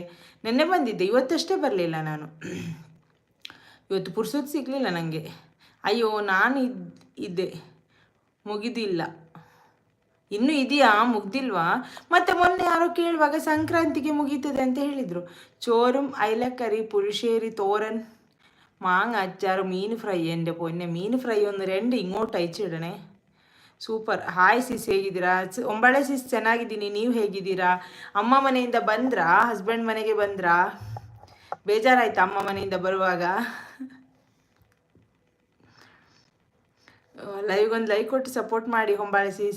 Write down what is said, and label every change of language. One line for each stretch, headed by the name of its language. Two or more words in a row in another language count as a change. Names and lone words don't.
Kannada: ನೆನ್ನೆ ಬಂದಿದ್ದೆ, ಇವತ್ತಷ್ಟೇ ಬರಲಿಲ್ಲ ನಾನು. ಇವತ್ತು ಪುರ್ಸೊತ್ತು ಸಿಗಲಿಲ್ಲ ನನಗೆ. ಅಯ್ಯೋ ನಾನು ಇದ್ದೆ, ಮುಗಿದಿಲ್ಲ. ಇನ್ನೂ ಇದೆಯಾ, ಮುಗ್ದಿಲ್ವಾ? ಮತ್ತು ಮೊನ್ನೆ ಯಾರೋ ಕೇಳುವಾಗ ಸಂಕ್ರಾಂತಿಗೆ ಮುಗೀತದೆ ಅಂತ ಹೇಳಿದರು.
Malayalam: ചോറും അയലക്കറി, പുളിശ്ശേരി, തോരൻ, മാങ്ങ അച്ചാറ്, മീൻ ഫ്രൈ. എൻ്റെ പൊന്നെ, മീൻ ഫ്രൈ ഒന്ന് 2 ഇങ്ങോട്ട് അയച്ചിടണേ.
Kannada: ಸೂಪರ್. ಹಾಯ್ ಸಿಸ್, ಹೇಗಿದ್ದೀರಾ? ಒಂಬಳೆ ಸಿಸ್, ಚೆನ್ನಾಗಿದ್ದೀನಿ. ನೀವು ಹೇಗಿದ್ದೀರಾ? ಅಮ್ಮ ಮನೆಯಿಂದ ಬಂದ್ರಾ? ಹಸ್ಬೆಂಡ್ ಮನೆಗೆ ಬಂದ್ರಾ? ಬೇಜಾರಾಯ್ತಾ ಅಮ್ಮ ಮನೆಯಿಂದ ಬರುವಾಗ? ಲೈವ್ಗೊಂದು ಲೈಕ್ ಕೊಟ್ಟು ಸಪೋರ್ಟ್ ಮಾಡಿ ಹೊಂಬಾಳೆ ಸಿಸ್.